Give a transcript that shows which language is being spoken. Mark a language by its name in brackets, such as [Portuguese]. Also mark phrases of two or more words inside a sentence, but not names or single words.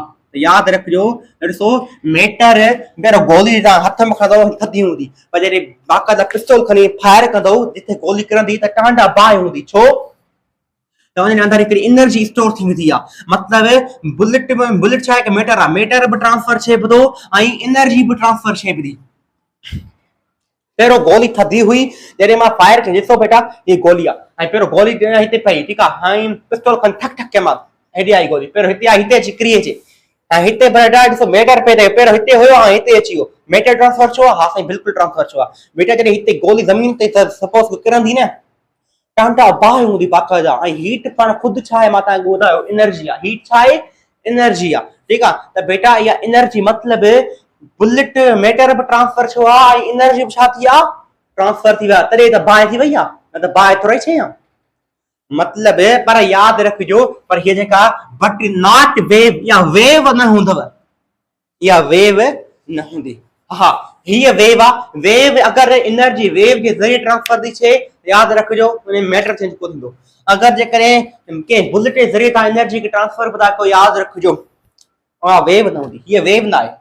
[Sindhi] त यादि रखिजो, ॾिसो मैटर पहिरियों गोली तव्हां हथ में खणंदव थधी हूंदी, पर जॾहिं बाक़ाइदा पिस्टल खणी फायर कंदव, जिथे गोली किरंदी त टांडा बाहि हूंदी। छो? त उन अंदरि हिकिड़ी एनर्जी स्टोर थी वेंदी आहे। मतिलबु बुलेट में, बुलेट छा आहे? मैटर आहे, मैटर बि ट्रांसफर थिए थो ऐं एनर्जी बि ट्रांसफर थिए थी। पहिरियों गोली थधी हुई, जॾहिं मां फायर कई, ॾिसो बेटा ये गोली आहे, ऐं पहिरियों गोली हिते पई। ठीकु आहे। हाणे पिस्टल खणी ठक ठक कयो मां, हेॾे आई गोली, पहिरियों हिते आई, हिते अची किरी अचे, ऐं हिते बेटा ॾिसो मैटर पे थिए, पहिरियों हिते हुयो, हाणे हिते अची वियो। मैटर ट्रांसफर थियो आहे? हा साईं बिल्कुलु ट्रांसफर थियो आहे। बेटा जॾहिं हिते गोली ज़मीन ते सपोज किरंदी न, टांडा बाहि हूंदी बाक़ाइदा। ऐं हीट पाण ख़ुदि छा आहे? मां तव्हांखे ॿुधायो, एनर्जी आहे। हीट छा आहे? एनर्जी आहे। ठीकु आहे। त बेटा इहा एनर्जी मतिलबु [English] bullet matter [Sindhi] बि ट्रांसफर थियो आहे, ऐं एनर्जी बि छा थी आहे? ट्रांसफर थी विया। तॾहिं त बाहि थी वई आहे, न त बाहि थोरी शइ आहे। मतिलबु, पर यादि रखिजो, पर हीअ जेका [English] but not wave, [Sindhi] इहा वेव न हूंदव, इहा वेव न हूंदी। हा हीअ वेव आहे। वेव अगरि [English] energy wave [Sindhi] जे ज़रिए ट्रांसफर थी थिए, यादि रखिजो, उन मैटर चेंज कोन थींदो। अगरि जेकॾहिं कंहिं बुलेट जे ज़रिए तव्हां एनर्जी खे ट्रांसफर था कयो, यादि रखिजो, उहा वेव न हूंदी, हीअ वेव न आहे।